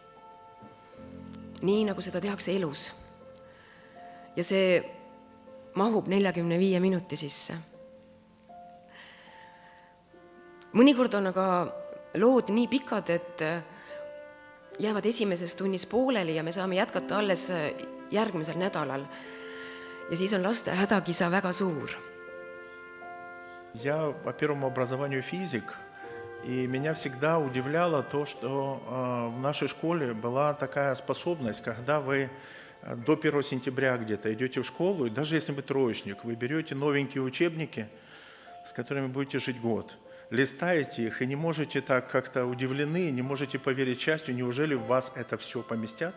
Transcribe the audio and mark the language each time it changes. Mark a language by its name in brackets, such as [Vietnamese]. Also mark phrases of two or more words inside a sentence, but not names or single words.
[Estonian] Nii nagu seda tehakse elus. Ja see mahub 45 minuti sisse. Mõnikord on aga lood nii pikad, et jäävad esimeses tunnis pooleli ja me saame jätkata alles järgmisel nädalal. Ja siis on laste hädakisa väga suur. [Russian] Я по первому образованию физик, и меня всегда удивляло то, что в нашей школе была такая способность, когда вы до 1 сентября где-то идете в школу, и даже если вы троечник, вы берете новенькие учебники, с которыми будете жить год, листаете их и не можете так как-то удивлены, не можете поверить счастью, неужели в вас это все поместят?